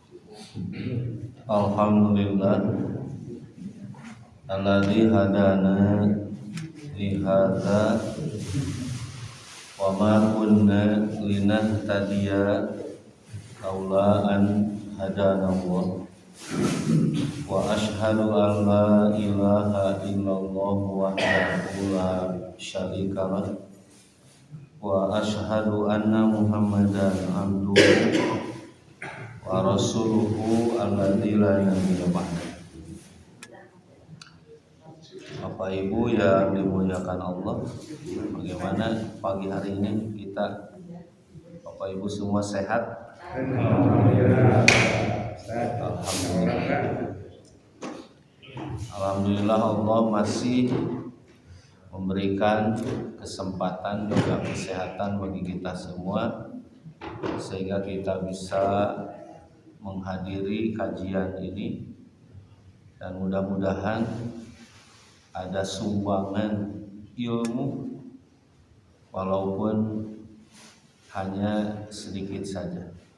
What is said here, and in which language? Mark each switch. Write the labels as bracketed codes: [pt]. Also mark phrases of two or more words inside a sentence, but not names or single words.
[ar] الحمد لله الذي هدانا لهذا وما كنا لنهتدي لولا أن هدانا الله وأشهد أن لا إله إلا الله وحده لا شريك له وأشهد أن محمدا عبده ورسوله الذي لا نبي بعد. [id] Bapak Ibu yang dimuliakan Allah, bagaimana pagi hari ini kita Bapak Ibu semua sehat? Alhamdulillah. Alhamdulillah Allah masih memberikan kesempatan juga kesehatan bagi kita semua sehingga kita bisa menghadiri kajian ini, dan mudah-mudahan ada sumbangan ilmu walaupun hanya sedikit saja.